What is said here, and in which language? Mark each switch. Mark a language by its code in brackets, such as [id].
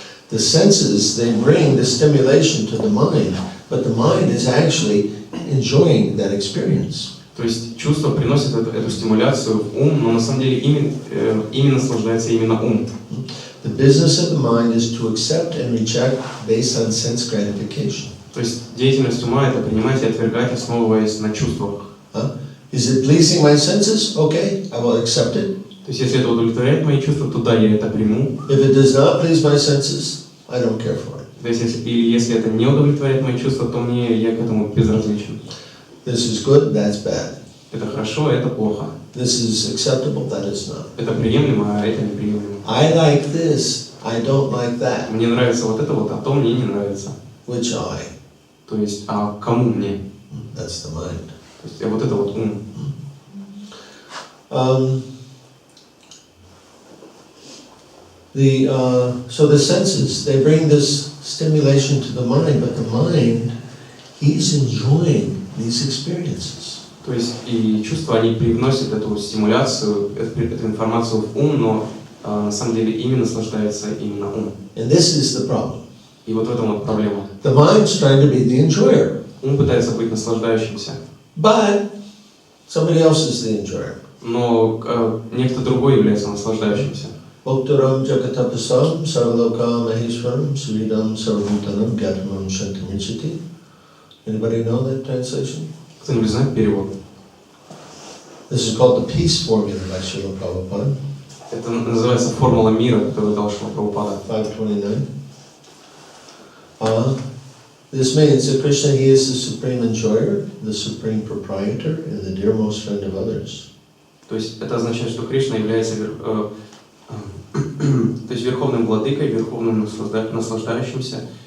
[en] The senses, they bring the stimulation to the mind, but the mind is actually enjoying that experience. [ru] То есть чувство приносит эту стимуляцию в ум, но на самом деле ими наслаждается именно ум. [en] The business of the mind is to accept and reject based on sense gratification. [ru] То есть деятельность ума — это принимать и отвергать, основываясь на чувствах. [en] Is it pleasing my senses? Okay, I will accept it. [ru] То есть если это удовлетворяет мои чувства, то да, я это приму. [en] If it does not please my senses, I don't care for it. [ru] То есть если это не удовлетворяет мои чувства, то я к этому безразличен. [en] This is good, that's bad. [ru] Это хорошо, а это плохо. [en] This is acceptable, that is not. [ru] Это приемлемо, а это неприемлемо. [en] I like this, I don't like that. [ru] Мне нравится вот это вот, а то мне не нравится. [en] Which I? [ru] То есть, а кому мне? [en] That's the mind. [ru] То есть, вот это вот ум. [en] So the senses, they bring this stimulation to the mind, but the mind, he's enjoying these experiences. [ru] То есть и чувства, они привносят эту стимуляцию, эту информацию в ум, но на самом деле ими наслаждается именно ум. [en] And this is the problem. [ru] И вот в этом вот проблема. [en] The mind's trying to be the enjoyer. [ru] Ум пытается быть наслаждающимся. [en] But somebody else is the enjoyer. [ru] Но некто другой является наслаждающимся. [sa] Bhaktaram jagatapasam sarvaloka maheshwaram suridam sarvabhutanam gyatamam shantamiciti. [en] Anybody know that translation? [ru] Кто-нибудь знает перевод? [en] This is called the peace formula by Srila Prabhupada. [ru] Это называется формула мира, которую дал Шрила Прабхупада. [en] 529. This means that Krishna, he is the supreme enjoyer, the supreme proprietor, and the dearmost friend of others. [ru] То есть это означает, что Кришна является то есть верховным владыкой, верховным наслаждающимся.